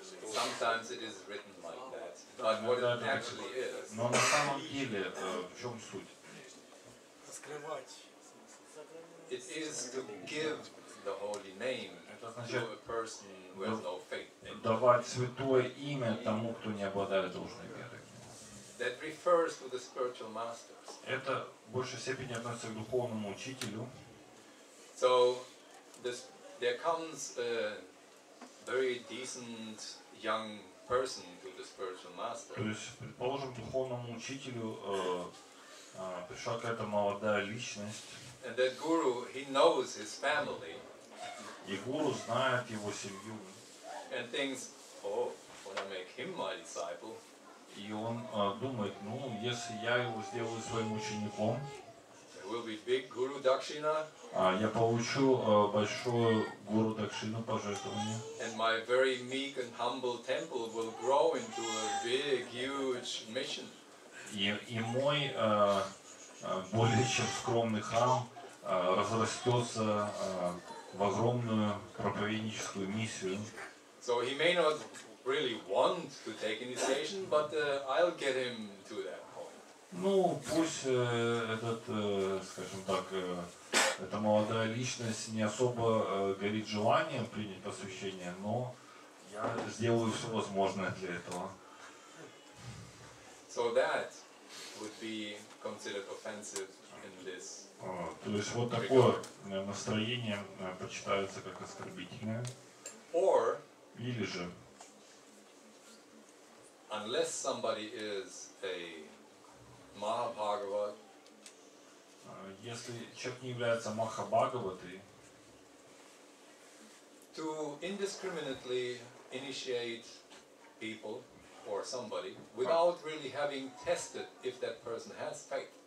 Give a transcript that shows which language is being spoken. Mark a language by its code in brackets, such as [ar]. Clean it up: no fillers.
[en] Sometimes it is written like that, but what it actually is. [ru] Но на самом деле в чем суть? [en] It is to give the holy name to a person who has no faith. [ru] Давать святое имя тому, кто не обладает должной верой. [en] That refers to the spiritual masters. [ru] Это в большей степени относится к духовному учителю. [en] So there comes a very decent young person to the spiritual master. [ru] То есть, предположим, духовному учителю пришла какая-то молодая личность. [en] And that guru, he knows his family. [ru] И гуру знает его семью. [en] And thinks, oh, when I make him my disciple. [ru] И он думает, ну, если я его сделаю своим учеником, [en] there will be big guru dakshina. [ru] Я получу большую гуру дакшину пожертвование. [en] And my very meek and humble temple will grow into a big, huge mission. [ru] И мой более чем скромный храм разрастется в огромную проповедническую миссию. [en] So he may not really want to take initiation, but I'll get him to that point. [ru] Ну, пусть скажем так, эта молодая личность не особо горит желанием принять посвящение, но я сделаю все возможное для этого. [en] So that would be considered offensive in this. [ru] То есть вот такое настроение почитается как оскорбительное. [en] Or, [ru] или же, [en] unless somebody is a Mahabhagavat, [ru] если человек не является Махабхагаватой, [en] to indiscriminately initiate people or somebody without really having tested if that person has faith.